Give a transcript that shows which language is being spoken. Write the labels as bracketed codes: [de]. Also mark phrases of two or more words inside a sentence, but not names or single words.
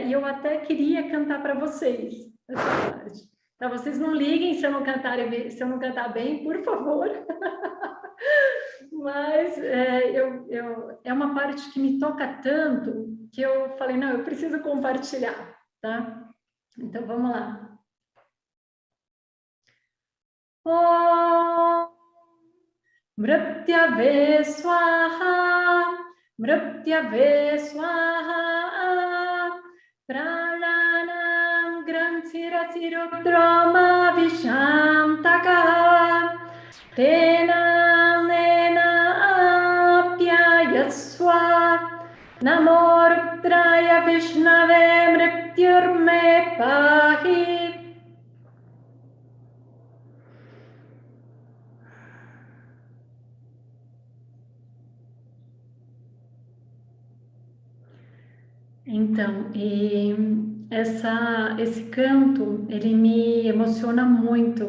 [pt] E eu até queria cantar para vocês essa parte. Então, vocês não liguem se eu não cantar bem, por favor. Mas é uma parte que me toca tanto que eu falei, não, eu preciso compartilhar, tá? Então, vamos lá. [sa] Om Mrityave Swaha, Mrityave Swaha, Prananam Granthiratirudroma Vishantaka, Tena Nena Apyayaswa, Namo Rudraya Vishnave Mrityurme Pahi. [pt] Então, esse canto, ele me emociona muito.